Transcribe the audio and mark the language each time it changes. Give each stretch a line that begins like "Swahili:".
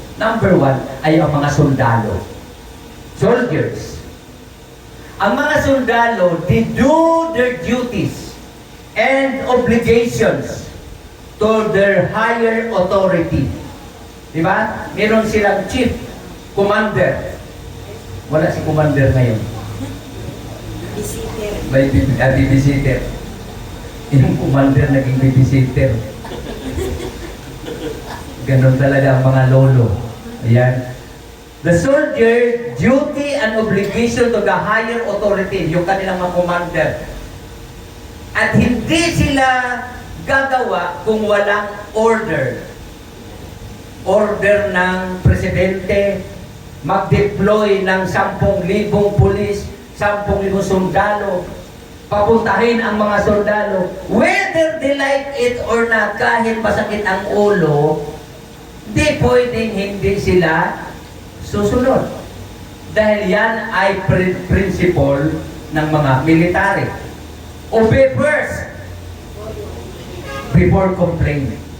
Filipino: Number 1 ay ang mga sundalo.
English: Soldiers.
Filipino: Ang mga sundalo,
English: they do their duties and obligations to their higher authority.
Filipino: Diba? Meron silang chief, commander. Wala si commander ngayon. May babysitter. Yung commander naging babysitter. Ganon talaga ang mga lolo. Ayan.
English: The soldier, duty and obligation to the higher authority,
Filipino: yung kanilang mga commander. At hindi sila gagawa kung walang order. Order ng presidente, mag-deploy ng 10,000 pulis, 10,000 sundalo, papuntahin ang mga sundalo.
English: Whether they like it or not,
Filipino: kahit masakit ang ulo, di pwedeng hindi sila susunod. Dahil yan ay principle ng mga military.
English: Obey first before complaining.